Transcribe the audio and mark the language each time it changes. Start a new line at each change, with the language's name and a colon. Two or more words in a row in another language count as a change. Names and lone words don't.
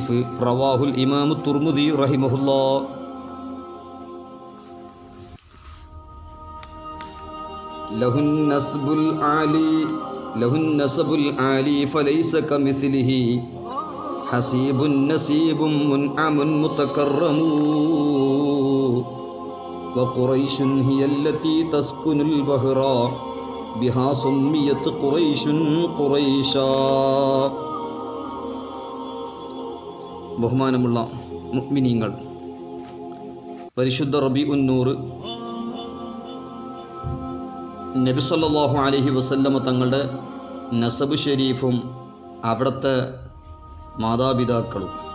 Arabic: رواه الإمام الترمذي رحمه الله. له النسب العالي فليس كمثله حسيب نسيب منعم متكرم. وقريش هي التي تسكن البحر بها سميت قريش قريشا.
Malayalam: ബഹുമാനമുള്ള മുഅ്മിനീങ്ങൾ, പരിശുദ്ധ റബീഉൻ നൂർ നബി
Arabic: صلى الله عليه وسلم
Malayalam: തങ്ങളുടെ നസബ് ഷരീഫും അവിടുത്തെ മാതാപിതാക്കളും